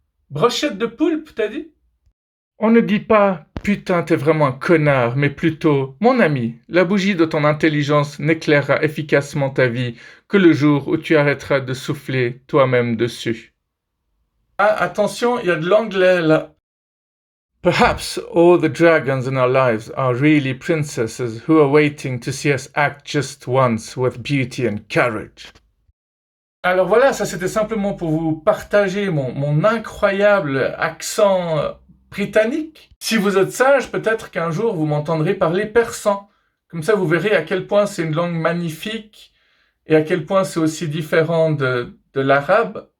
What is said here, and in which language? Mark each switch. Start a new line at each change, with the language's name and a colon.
French: Brochette de poulpe, t'as dit? On ne dit pas putain, t'es vraiment un connard, mais plutôt mon ami, la bougie de ton intelligence n'éclairera efficacement ta vie que le jour où tu arrêteras de souffler toi-même dessus. Ah, attention, il y a de l'anglais là.
English: Perhaps all the dragons in our lives are really princesses who are waiting to see us act just once with beauty and courage.
French: Alors voilà, ça c'était simplement pour vous partager mon incroyable accent britannique. Si vous êtes sage, peut-être qu'un jour vous m'entendrez parler persan. Comme ça, vous verrez à quel point c'est une langue magnifique et à quel point c'est aussi différent de l'arabe.